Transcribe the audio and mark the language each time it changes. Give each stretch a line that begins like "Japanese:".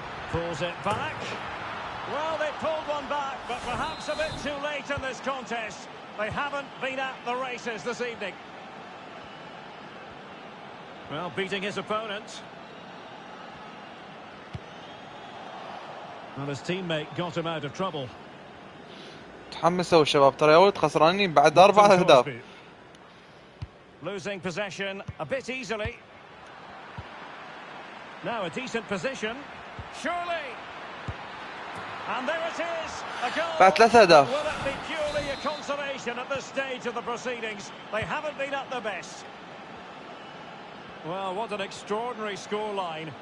English: Pulls it back. Well, they pulled one back, but perhaps a bit too late in this contest. They haven't been at the races this evening. Well, beating his opponent. Well, his teammate got him out of trouble.
Arabic: تحمسوا الشباب ترى يا ولد خسرانين بعد 4 أهداف.
English: Losing possession a bit easily. Now a decent position. Surely. And there it is. A goal.
Arabic: بعد 3 أهداف.
English: Will it be purely a consolation at this stage of the proceedings? They haven't been at their best. Well, what an extraordinary scoreline.